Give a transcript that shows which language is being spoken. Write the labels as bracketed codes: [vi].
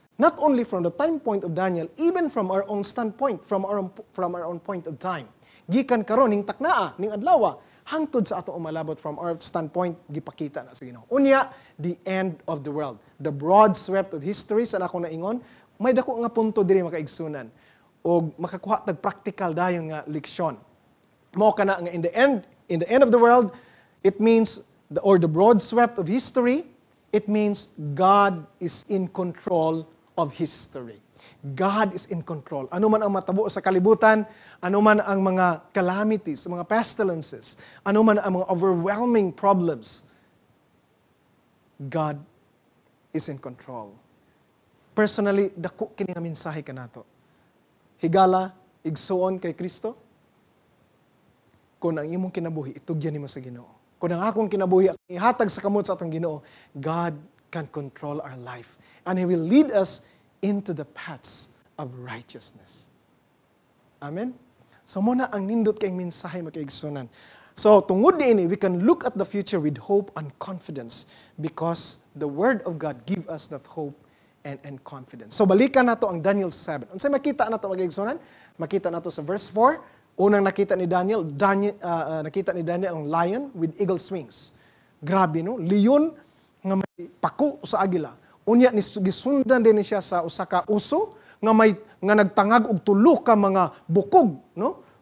[en] Not only from the time point of Daniel, even from our own standpoint, from our own point of time. [ceb] Gikan karon ning taknaa, ning adlaw, hangtod sa ato umalabot [en] from our standpoint, [ceb] gipakita na sa Ginoo. Unya, [en] the end of the world. The broad swept of history [ceb] sa akong naingon, may dako nga punto diri makaigsunan o makakuha tag practical dayon nga leksyon. Mao kana nga [en] in the end of the world, it means the broad swept of history, it means God is in control of history. God is in control. [ceb] Ano man ang matabo sa kalibutan, ano man ang mga calamities, mga pestilences, ano man ang mga overwhelming problems, [en] God is in control. [ceb] Personally, dako kini nga mensahe kanato. Higala, igsuon kay Kristo. Kung ang imong kinabuhi, itugyan nimo sa Ginoo. Kung ang akong kinabuhi, ihatag sa kamot sa atong Ginoo, [en] God can control our life. And He will lead us into the paths of righteousness. Amen? [ceb] So muna ang nindot kay mensahe makaigsunan. So tungod diini, [en] we can look at the future with hope and confidence because the Word of God give us that hope and confidence. [ceb] So balikan nato ang Daniel 7. Unsay makita nato makaigsunan? Makita nato sa verse 4. Unang nakita ni Daniel ang [en] lion with eagle's wings. [ceb] Grabe no, leon nga may pako sa agila. Unya ni gisundan din siya sa usa ka uso nga nagtangag og tulo ka mga bukog, no?